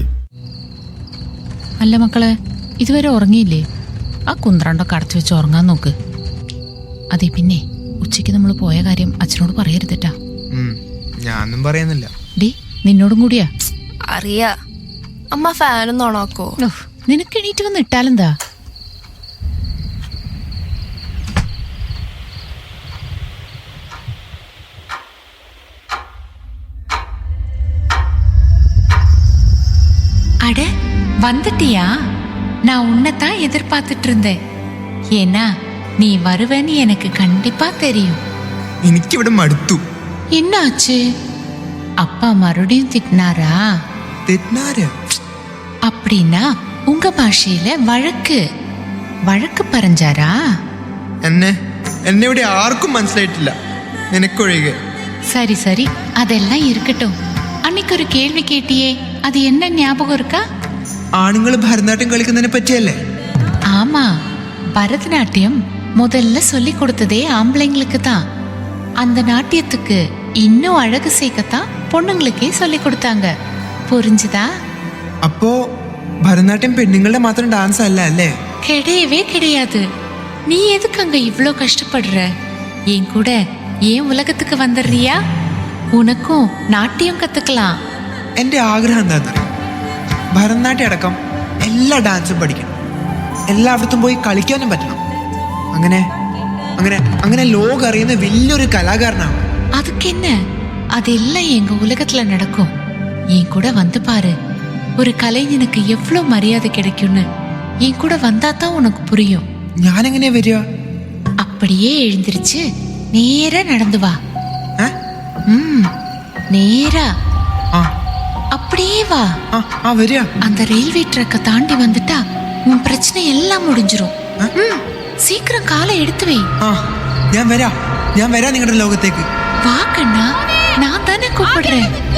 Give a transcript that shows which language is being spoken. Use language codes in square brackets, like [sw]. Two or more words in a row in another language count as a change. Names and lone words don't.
[ml] അല്ല മക്കളെ, ഇതുവരെ ഉറങ്ങിയില്ലേ? ആ കുന്ത്രണ്ടൊക്കെ അടച്ചു വെച്ച് ഉറങ്ങാൻ നോക്ക്. അതെ, പിന്നെ ഉച്ചയ്ക്ക് നമ്മൾ പോയ കാര്യം അച്ഛനോട് പറയരുതട്ടാ. ഞാനൊന്നും പറയുന്നില്ല. ഡി, നിന്നോടും കൂടിയാ. അറിയാ. അമ്മ ഫാനൊന്നും ഓണാക്കോ? നിനക്ക് എണീറ്റ് വന്ന് ഇട്ടാലെന്താ? [ta] அட வந்துட்டியா? நான் உன்னைத்தான் எதிர்பார்த்துட்டு இருந்தேன். ஏன்னா நீ வருவேன்னு எனக்கு கண்டிப்பா தெரியும். [ml] എനിക്കിവിടെ മടുത്തു. [ta] என்ன ஆச்சு? அப்பா மறுபடியும் திட்டினாரா? [ml] തെറ്റിനാര്? [ta] அப்படின்னா உங்க பாஷையில வழக்கு പറഞ്ഞാരാ? [ml] എന്നെ ഇവിടെ ആർക്കും മനസ്സിലായിട്ടില്ല, നിനക്കൊഴികെ. [ta] சரி சரி, அதெல்லாம் இருக்கட்டும். அன்னைக்கு ஒரு கேள்வி கேட்டியே, அது என்ன ஞாபகம் இருக்கா? [ml] ആണുങ്ങൾ ഭരതനാട്യം കളിക്കുന്നതിനെ പറ്റിയല്ലേ? [ta] ஆமா, பரதநாட்டியம் முதல்ல சொல்லி கொடுத்ததே ஆம்பளைங்களுக்கு தான். அந்த நாட்டியத்துக்கு இன்னும் அழகு சேர்க்கத்தான் பொண்ணுங்களுக்கே சொல்லி கொடுத்தாங்க. புரிஞ்சுதா? [ml] അപ്പോ ഭരതനാട്യം പെണ്ണുങ്ങളുടെ മാത്രം ഡാൻസ് അല്ല അല്ലേ? [ta] கிடையவே கிடையாது. நீ எதுக்கு அங்க இவ்ளோ கஷ்டப்படுற? என் கூட ஏன் உலகத்துக்கு வந்துடுறியா? உனக்கும் நாட்டியம் கத்துக்கலாம். [ml] എന്റെ ആഗ്രഹം എന്താണെന്നറിയോ? ഭരതനാട്യം അടക്കം എല്ലാ ഡാൻസും പഠിക്കണം, എല്ലായിടത്തും പോയി കളിക്കാനും പറ്റണം. അങ്ങനെ അങ്ങനെ അങ്ങനെ ലോകം അറിയുന്ന വലിയൊരു കലാകാരനാണ്. [ta] அதுக்கு என்ன, அதெல்லாம் எங்க உலகத்துல நடக்கும். என் கூட வந்து பாரு, ஒரு கலைஞனுக்கு எவ்வளவு மரியாதை கிடைக்கும்னு. என் கூட வந்தாதான் உனக்கு புரியும். [ml] ഞാനെങ്ങനെയാ വരിക? [ta] அப்படியே எழுந்திருச்சு நேரா நடந்து வா. நேரா அப்படியே வா. [ml] വരിക. [ta] அந்த ரயில்வே ட்ராக்கை தாண்டி வந்துட்டா உன் பிரச்சனை எல்லாம் முடிஞ்சிரும். சீக்கிரம் காலை எடுத்து வை. [ml] ഞാൻ വരാം നിങ്ങളുടെ ലോകത്തേക്ക്. [ta] வா கண்ணா, நான் தானே கூப்பிடுறேன்.